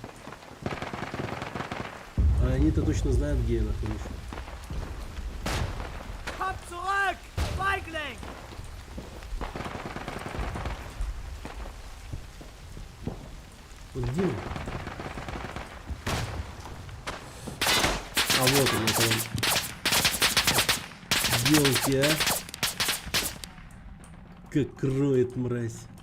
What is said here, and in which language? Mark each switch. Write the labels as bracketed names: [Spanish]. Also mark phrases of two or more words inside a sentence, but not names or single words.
[Russian] А они-то точно знают, где я нахожусь. [German] Komm zurück! Feigling! [Russian] Вот где он? А вот он, это он. Делайте, а? Как кроет, мразь.